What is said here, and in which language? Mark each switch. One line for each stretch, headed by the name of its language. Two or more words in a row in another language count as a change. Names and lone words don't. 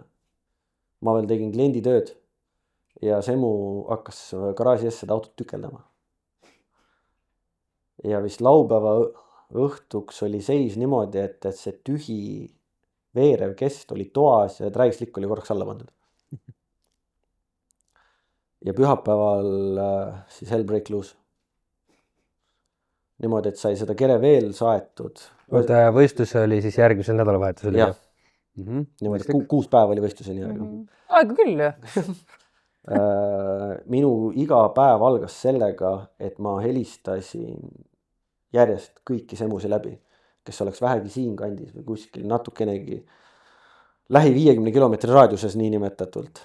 Estonian: Ma veel tegin klienditööd ja Semu hakkas garaaži ees seda autot tükeldama. Ja vist laupäeva õhtuks oli seis niimoodi, et see tühi veerev kest oli toas ja träislik oli korraks alla pandud. Ja pühapäeval siis
English: hell break loose.
Estonian: Niimoodi, et sai seda kere veel saetud. Oota, võistlus oli siis järgmisel nädalavahetusel? Jah. Niimoodi, et 6 päeva oli võistluseni aega. Aega küll ju. Minu iga päev algas sellega, et ma helistasin järjest kõiki semusi läbi, kes oleks vähegi siin kandis või kuskil natukenegi lähi 50 kilomeetri raadiuses niinimetatult.